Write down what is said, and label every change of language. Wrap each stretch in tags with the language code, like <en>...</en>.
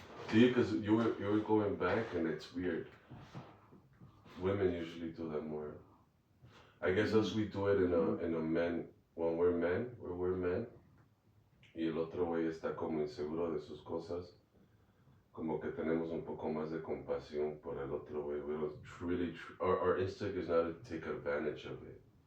<en>See, because you were going back, and it's weird. Women usually do that more. I guess us we do it in a men when we're men,</en> <es>y el otro güey está como inseguro de sus cosas. Como que tenemos un poco más de compasión por el otro güey.</es> <en>We don't really, our instinct is not to take advantage of it.</en>